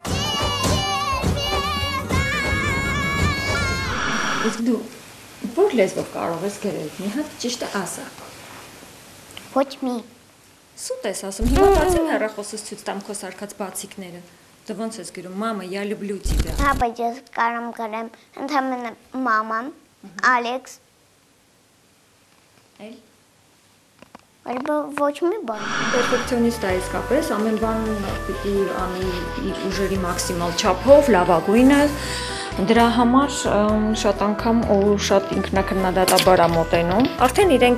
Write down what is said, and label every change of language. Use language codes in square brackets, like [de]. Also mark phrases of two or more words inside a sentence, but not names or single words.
[hy] Իսկ դու որ լեզվով կարող ես գրել, մի հատ ճիշտը ասա։ Ոչ մի։ Սուտ ես ասում, հիմա բացին հեռախոսս ցույց տամ քո սարքած բացիկները։ Դու ոնց ես գրում, մամա, [ru] я люблю тебя։ [hy] Հա, բայց ես կարամ գրեմ, ընդհանրապես մաման, Ալեքս։ Էլ Ոչ մի բան։ Պերֆեկցիոնիստ է իսկապես, ամեն բան պիտի անի իր ուժերի մաքսիմալ չափով, լավագույնը։ Դրա համար շատ անգամ ու շատ ինքնակրնադատաբար է մոտենում։ Արդեն իրենք